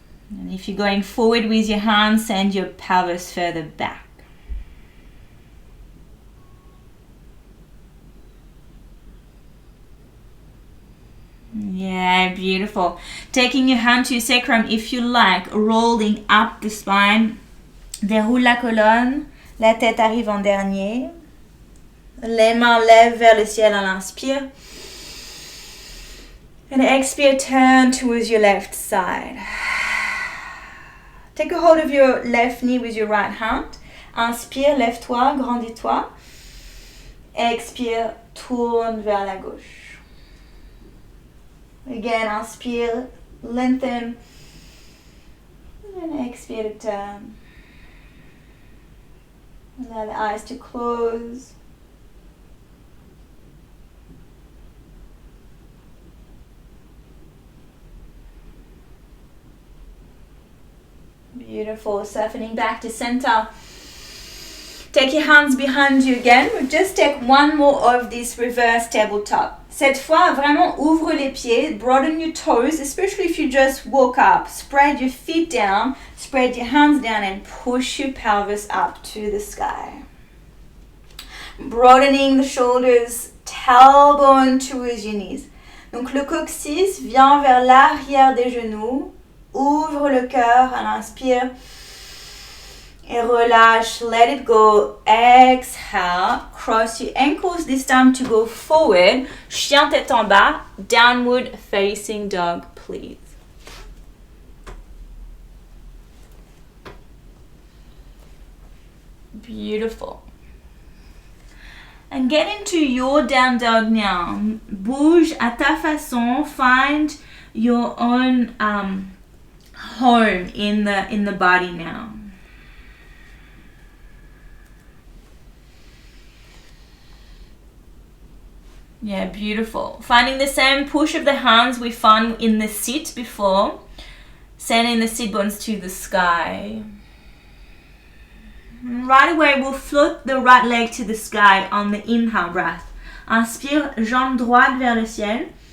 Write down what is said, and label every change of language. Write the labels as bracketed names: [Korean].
[English] And if you're going forward with your hands, send your pelvis further back. Yeah, beautiful. Taking your hand to your sacrum if you like, rolling up the spine. [French] Déroule la colonne, la tête arrive en dernier. Les mains lèvent vers le ciel à l'inspire. [English] And expire, turn towards your left side. Take a hold of your left knee with your right hand. [French] Inspire, lève-toi, grandis-toi. Expire, tourne vers la gauche. [English] Again, inspire, lengthen. And expire to turn. Allow the eyes to close. Beautiful. Softening back to center. Take your hands behind you again. We'll just take one more of this reverse tabletop. [French] Cette fois, vraiment ouvre les pieds. [English] Broaden your toes, especially if you just woke up. Spread your feet down. Spread your hands down and push your pelvis up to the sky. Broadening the shoulders. Tailbone towards your knees. [French] Donc le coccyx vient vers l'arrière des genoux. Ouvre le cœur à l'inspire et relâche, [English] let it go. Exhale, cross your ankles this time to go forward. [French] Chien tête en bas, [English] downward facing dog, please. Beautiful. And get into your down dog now. [French] Bouge à ta façon, [English] find your own home in the body now. Yeah, beautiful. Finding the same push of the hands we found in the sit before. Sending the sit bones to the sky. Right away, we'll float the right leg to the sky on the inhale breath. [French] Inspire, jambe droite vers le ciel.